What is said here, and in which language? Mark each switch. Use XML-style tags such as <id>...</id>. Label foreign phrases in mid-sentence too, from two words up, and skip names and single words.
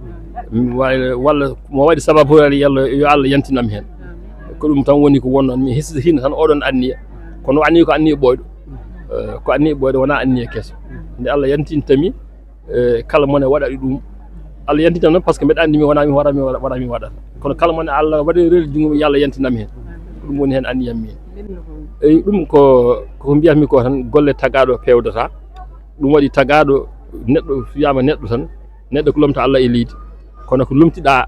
<ff>walla mo waɗi sababu yallah yo Allah yantinam hen ko ɗum tan woni ko wonno mi hesita hino tan oɗon anniya kono anniya ko anniya ɓoyɗo ko anniya ɓoyɗo wona anniya kesso nde Allah yantintami kala mone waɗaɗi ɗum Allah yantintam noon</ff> <fr>par ce que</fr> <ff>mbeɗa andi mi wonami waɗata kono kala mone Allah waɗi rel jungo yo Allah yantinam hen ɗum woni hen anniyam min eyi ɗum ko mbiyatmi ko tan golle tagaɗo pewdata ɗum waɗi tagaɗo neɗɗo wiyama neɗɗo tan neɗɗo ko lomta Allah e leydi kono ko lomtiɗa</ff>